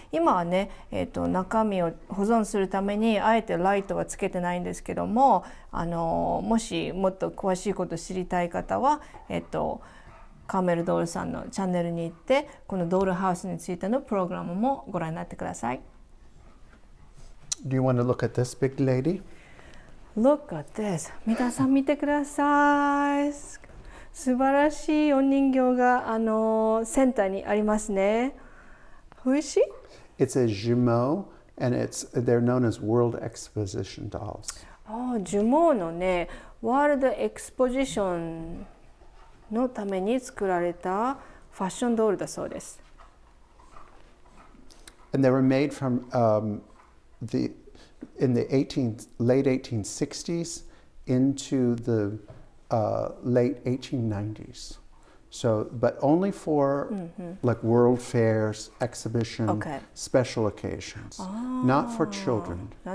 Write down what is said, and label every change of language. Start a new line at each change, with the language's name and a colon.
Japanese: 今はね、中身を保存するためにあえてライトはつけてないんですけども、もしもっと詳しいこと知りたい方はカーメルドールさんのチャンネルに行ってこのドールハウスについてのプログラムもご覧になってください。
English: Do you want to look at this big lady? Look at this.
Japanese: 皆さん見てください。素晴らしいお人形がセンターにありますね。
English: Who is she? It's a jumeau, and they're known as World Exposition dolls.
Japanese: ジュモーのね、ワールドエクスポジションのために作られたファッションドールだそうです。
English: And they were made from in the late 1860s into the late 1890s. So, but only for like world fairs, exhibition, special occasions, not for children.